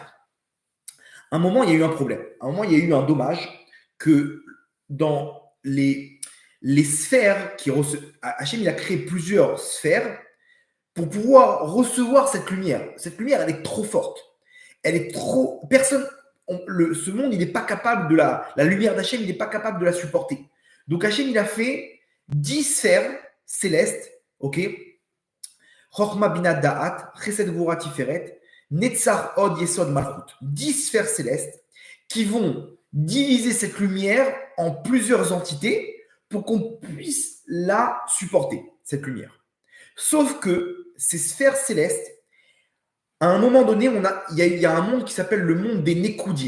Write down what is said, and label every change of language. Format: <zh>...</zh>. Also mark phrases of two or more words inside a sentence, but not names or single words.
<fr>À un moment, il y a eu un problème. À un moment, il y a eu un dommage que dans les sphères qui Hachem, il a créé plusieurs sphères pour pouvoir recevoir cette lumière. Cette lumière, elle est trop forte. Elle est trop. Ce monde, il n'est pas capable de la lumière d'Hachem, il n'est pas capable de la supporter. Donc Hachem, il a fait 10 sphères célestes, ok.</fr> <he>חכמה בינה דעת, חסד גבורה תפארת, נצח הוד יסוד מלכות.</he> <fr>10 sphères célestes qui vont diviser cette lumière en plusieurs entités pour qu'on puisse la supporter, cette lumière. Sauf que ces sphères célestes, à un moment donné, il y a un monde qui s'appelle le monde des Nekoudim.</fr>